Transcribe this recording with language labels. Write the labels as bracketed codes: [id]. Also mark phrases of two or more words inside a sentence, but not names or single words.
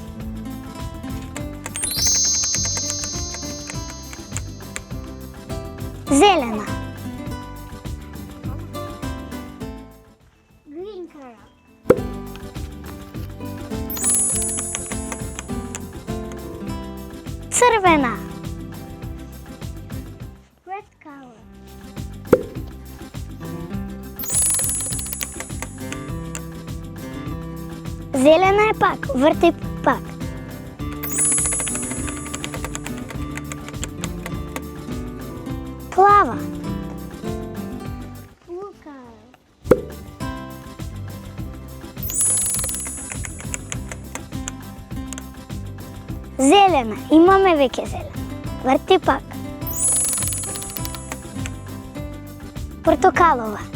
[mk] Зелена. Црвена. [en] Red color. [mk] Зелена е пак, врти пак. Плава. [en] Blue color. [mk] Зелена, имаме веќе зелена. Врти пак. Портокалова.